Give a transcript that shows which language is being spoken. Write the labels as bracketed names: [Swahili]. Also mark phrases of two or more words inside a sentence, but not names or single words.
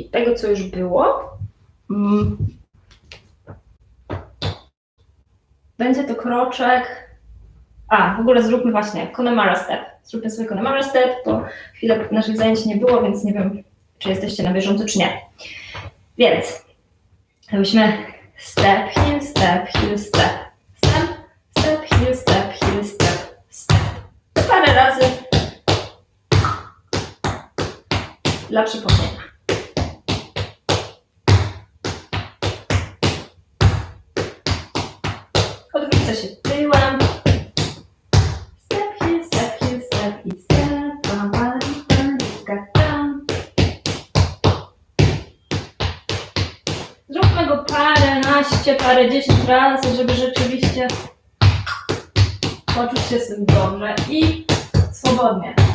[Polish] Tego, co już było. Będzie to kroczek. W ogóle zróbmy właśnie Connemara Step. Zróbmy sobie Connemara Step, bo chwilę naszych zajęć nie było, więc nie wiem, czy jesteście na bieżąco, czy nie. Więc robiliśmy [English] step, heel, step, heel, step. Step, step, heel, step, heel, step, step. [Polish] To parę razy dla przypomnienia. Odwrócę się tyłem. [English] Step, heel, step, heel, step i step. Bam, bam, bam, bam. [Polish] Zróbmy go parędziesiąt razy, żeby rzeczywiście poczuć się z tym dobrze i swobodnie.